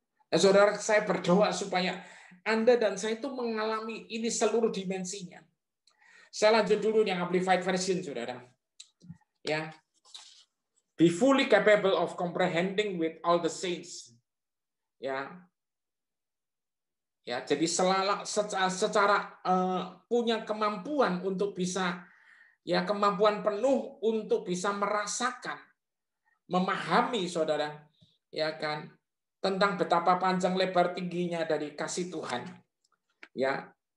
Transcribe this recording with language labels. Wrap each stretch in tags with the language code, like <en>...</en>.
<id>Nah, saudara, saya berdoa supaya Anda dan saya itu mengalami ini seluruh dimensinya. Saya lanjut dulu yang Amplified Version, saudara.</id> <en>Ya, be fully capable of comprehending with all the saints.</en> <id>Ya, ya. Jadi secara punya kemampuan untuk bisa, ya, kemampuan penuh untuk bisa merasakan, memahami, saudara, ya kan, tentang betapa panjang lebar tingginya dari kasih Tuhan, ya.</id>